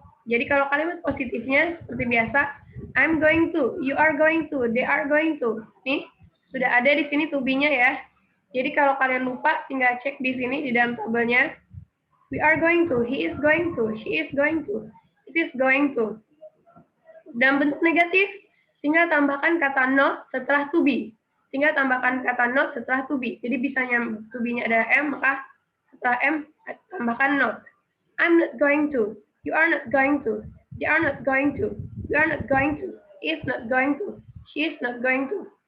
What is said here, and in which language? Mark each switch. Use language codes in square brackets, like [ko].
[id] Jadi kalau kalimat positifnya seperti biasa, [en] I'm going to, you are going to, [id] they are going to. Nih, sudah ada di sini to be-nya ya. Jadi kalau kalian lupa, tinggal cek di sini di dalam tabelnya. [en] We are going to, he is going to, she is going to, it is going to. [id] Dan bentuk negatif, tinggal tambahkan kata not setelah to be. Tinggal tambahkan kata not setelah to be. Jadi bisanya to be-nya ada M, maka setelah M tambahkan not. [en] I'm not going to, you are not going to, they are not going to, we are not going to, he is not going to, she is not going to.